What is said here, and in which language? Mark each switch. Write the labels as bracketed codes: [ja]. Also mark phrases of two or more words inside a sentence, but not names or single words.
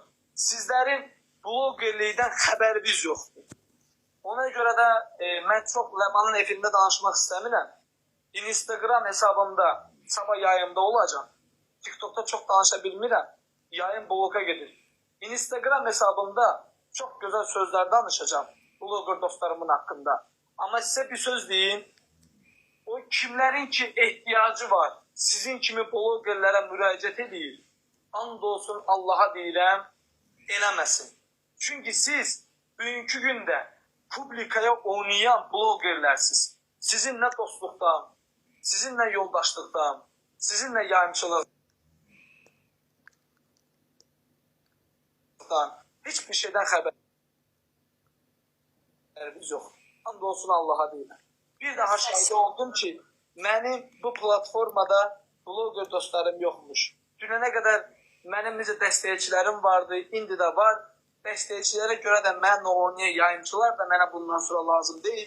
[az] Sizlərin bloggerlikdən xəbəriniz yoxdur. Ona görə də mən çox Ləmanın efirində danışmaq istəmirəm. [tr] Instagram hesabımda sabah yayımda olacağım. [az] TikTok'ta çok danışa bilmirəm. Yayın bloka gedir. [tr] Instagram hesabımda çok güzel sözler danışacağım. Blogger dostlarımın hakkında. Ama size bir söz deyin. O kimlerin ki ihtiyacı var. [az] Sizin kimi bloggerlere müracaat edin. And olsun Allah'a deyirəm, eləməsin. [tr] Çünkü siz bugünkü günde publikaya oynayan bloggerlersiniz. Sizinle dostluktan, sizinle yoldaşlıktan, sizinle yayımçılıktan hiçbir şeyden [az] xəbərimiz yox. And olsun Allah'a deyirəm. Bir daha şahid oldum ki, mənim bu platformada blogger dostlarım yoxmuş. Dünənə qədər mənim necə dəstəkçilərim vardı, indi də var. Dəstəkçilərə görə də mənlə oynayan yayımçılar da mənə bundan sonra lazım deyil.